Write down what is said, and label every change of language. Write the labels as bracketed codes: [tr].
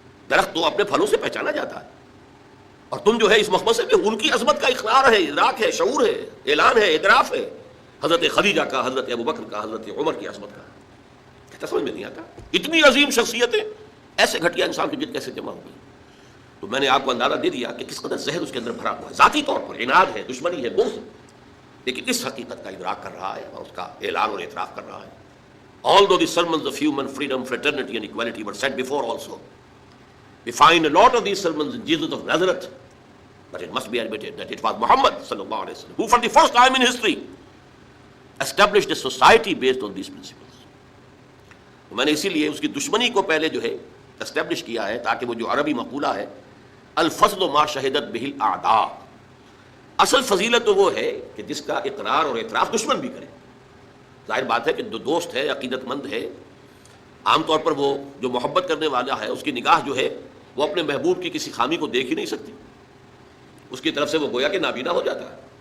[ur] درخت تو اپنے پھلوں سے پہچانا جاتا ہے، اور تم جو ہے اس مخمصے میں ان کی عظمت کا اقرار ہے، ادراک ہے، شعور ہے، اعلان ہے، اعتراف ہے، حضرت خدیجہ کا، حضرت ابو بکر کا، حضرت عمر کی عظمت کا، کہتا سمجھ میں نہیں آتا اتنی عظیم شخصیتیں ایسے گھٹیا انسان کے جلد کیسے جمع ہو گئی؟ تو میں نے آپ کو اندازہ دے دیا کہ کس قدر زہر اس کے اندر بھرا ہوا ہے، ذاتی طور پر عناد ہے، دشمنی ہے، بغض، لیکن اس حقیقت کا ادراک کر رہا ہے اور اس کا اعلان اور اعتراف کر رہا ہے. [en] Although the sermons of human freedom, fraternity and equality were said before also, we find a lot of these sermons in Jesus of Nazareth, but it must be admitted that it was Muhammad sallallahu alaihi wasallam who for the first time in history established a society based on these principles. [ur] میں نے اسی لیے اس کی دشمنی کو پہلے جو ہے اسٹیبلش کیا ہے، تاکہ وہ جو عربی مقولہ ہے [ar] الفضل ما شہدت بہ الاعداء، [ur] اصل فضیلت تو وہ ہے کہ جس کا اقرار اور اعتراف دشمن بھی کرے. ظاہر بات ہے کہ جو دوست ہے، عقیدت مند ہے، عام طور پر وہ جو محبت کرنے والا ہے اس کی نگاہ جو ہے وہ اپنے محبوب کی کسی خامی کو دیکھ ہی نہیں سکتی، اس کی طرف سے وہ گویا کہ نابینا ہو جاتا ہے.